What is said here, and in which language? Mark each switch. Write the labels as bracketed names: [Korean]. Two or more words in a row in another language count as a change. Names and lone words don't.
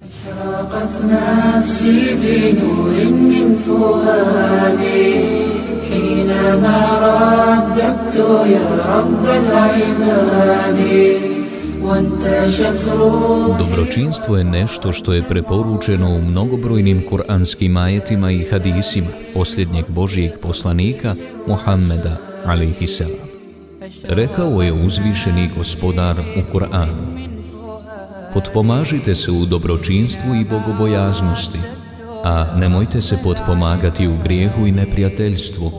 [Arabic] أشرقت نفسي بنور من فؤادي حينما رددت يا رب العباد وانتشت روحي. [Bosnian] Dobročinstvo je nešto što je preporučeno u mnogobrojnim kuranskim ajetima i hadisima posljednjeg Božijeg poslanika Muhammeda alejhiselam. Rekao je uzvišeni gospodar u Kur'anu: potpomažite se u dobročinstvu i bogobojaznosti, a nemojte se potpomagati u grijehu i neprijateljstvu.